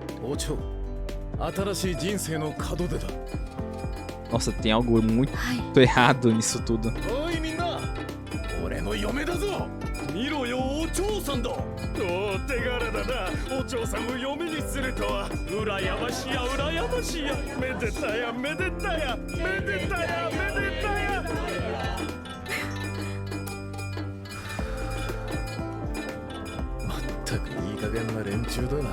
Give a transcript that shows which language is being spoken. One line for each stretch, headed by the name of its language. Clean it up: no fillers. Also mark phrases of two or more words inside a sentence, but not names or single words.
Japanese: 王朝新しい人生の門出だ
Portuguese: Nossa, tem algo muito
Japanese: はい
Portuguese: errado nisso tudo.
Japanese: おいみんな俺の嫁だぞ見ろよお嬢さんだおお手柄だなお嬢さんを嫁にするとは羨ましや羨ましやめでたやめでたやめでたやめでたやまったくいい加減な連中だな